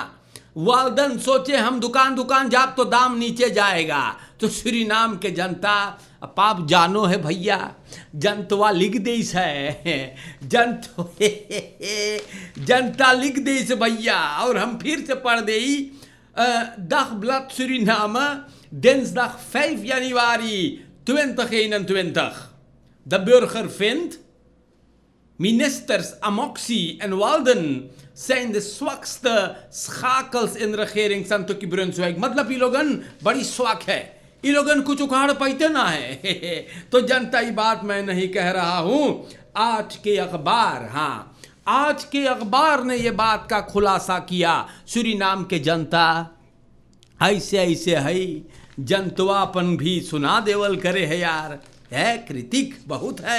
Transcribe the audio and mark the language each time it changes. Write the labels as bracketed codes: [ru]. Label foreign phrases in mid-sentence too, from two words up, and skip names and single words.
[hns] वाल्डन सोचे हम दुकान जाब तो दाम नीचे जाएगा। तो सूरीनाम के जनता पाप जानो है भैया, जनतवा लिख देस है, जनता लिख देस भैया। और हम फिर से पढ़ दे Dagblad Suriname, [nl] dinsdag 5 januari 2021. De burger vindt, ministers Amoxie en Walden zijn de zwakste schakels in regering Santoki Brunswijk। [hns] मतलब ये लोगन बड़ी स्वाक है, ये लोगन कुछ उखाड़ पाते ना है। तो जनता ये बात मैं नहीं कह रहा हूं, आज के अखबार, हाँ आज के अखबार ने ये बात का खुलासा किया। सूरीनाम के जनता ऐसे है, जनतवापन भी सुना देवल करे है यार, है क्रिटिक बहुत है।